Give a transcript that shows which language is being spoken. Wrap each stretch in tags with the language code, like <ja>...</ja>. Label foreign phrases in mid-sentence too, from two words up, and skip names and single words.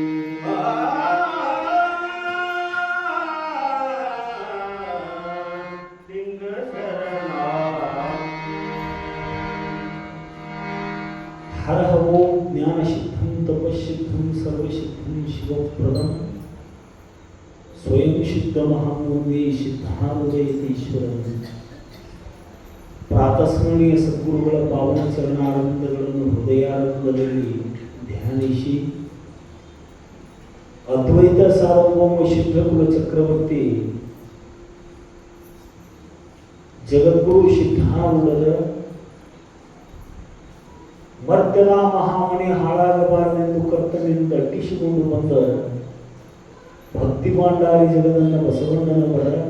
<sa>लिंग शरणार्थी हर ओम ज्ञानसिद्धं तपस्सिद्धं सर्वसिद्धं शिवप्रदं स्वयं सिद्धमहामूर्ति ಸಿದ್ಧಾರೂಢೇಶ್ವರಂ.</sa> <kn>ಪ್ರಾತಸ್ಮರಣೀಯ ಸದ್ಗುರುಗಳ ಪಾವನ ಚರಣಾನಂದಗಳನ್ನು ಹೃದಯಾನಂದದಲ್ಲಿ ಧ್ಯಾನಿಸಿ ಅದ್ವೈತ ಸಾರ್ವಭೌಮ ಸಿದ್ಧಕುಲ ಚಕ್ರವರ್ತಿ ಜಗದ್ಗುರು ಸಿದ್ಧಾರೂಢರ ಮರ್ತ್ಯದ ಮಹಾಮಣಿ ಹಾಳಾಗಬಾರದೆಂದು ಕರ್ತನಿಂದ ಅಟ್ಟಿಸಿಕೊಂಡು ಬಂದ ಭಕ್ತಿ ಭಾಂಡಾರಿ ಜಗದನ್ನ ಬಸವಣ್ಣನವರ</kn>